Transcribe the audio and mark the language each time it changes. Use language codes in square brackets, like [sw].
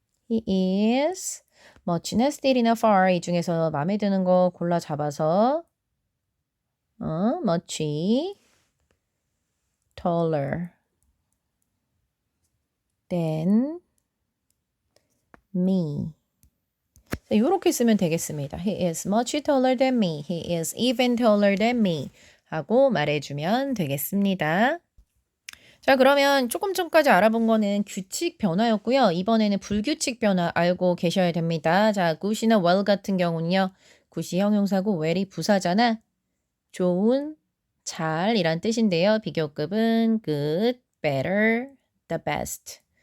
[en] He is much [ko] 나 still이나 far 이 중에서 마음에 드는 거 골라 잡아서 [en] much taller than me. [ko] 이렇게 쓰면 되겠습니다. [en] He is much taller than me. He is even taller than me. [ko] 하고 말해주면 되겠습니다. 자, 그러면 조금 전까지 알아본 거는 규칙 변화였고요. 이번에는 불규칙 변화 알고 계셔야 됩니다. 자, good이나 well 같은 경우는요. good이 형용사고 well이 부사잖아. 좋은, 잘 이란 뜻인데요. 비교급은 good, better, the best.